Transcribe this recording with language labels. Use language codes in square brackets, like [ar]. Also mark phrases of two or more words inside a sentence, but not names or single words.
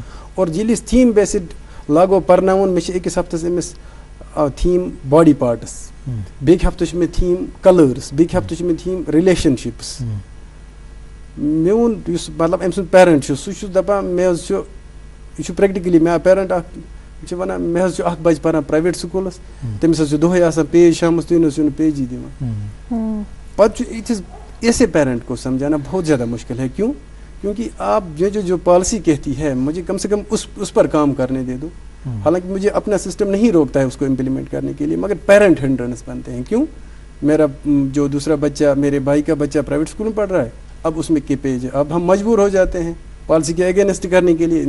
[ks] اور ییٚلہِ أسۍ [en] theme based [ks] لاگو پَرناوُن مےٚ چھِ أکِس ہفتَس أمِس [en] theme body part, [ks] بیٚکہِ ہفتہٕ چھِ مےٚ تھیٖم کَلٲرٕس, بیٚکہِ ہفتہٕ چھِ مےٚ تھیٖم رِلیشَنشِپٕس. میون یُس مطلب أمۍ سُنٛد پیرَنٹ چھُ سُہ چھُ دَپان مےٚ حظ چھُ یہ پریکٹِکلی مےٚ آو پیرَنٹ اکھ وَنان مےٚ حظ چھُ اکھ بَچہِ پَران [en] private school [ks] تٔمِس حظ چھُ دۄہَے آسان پیج شامَس تُہۍ نہ حظ چھِو نہٕ پیجی دِوان. پَتہٕ چھُ یِتھِس [ur] ایسے پیرنٹ کو سمجھانا بہت زیادہ مشکل ہے. کیوں؟ کیونکہ آپ جو پالیسی کہتی ہے مجھے کم سے کم اس پر کام کرنے دے دو. حالانکہ مجھے اپنا سسٹم نہیں روکتا ہے اس کو امپلیمنٹ کرنے کے لیے مگر [en] parent hindrance [ur] بنتے ہیں. کیوں؟ میرا جو دوسرا بچہ میرے بھائی کا بچہ [en] private school [ur] میں پڑھ رہا ہے اب اس میں کے پیج ہے, اب ہم مجبور ہو جاتے ہیں پالیسی کے اگینسٹ کرنے کے لیے.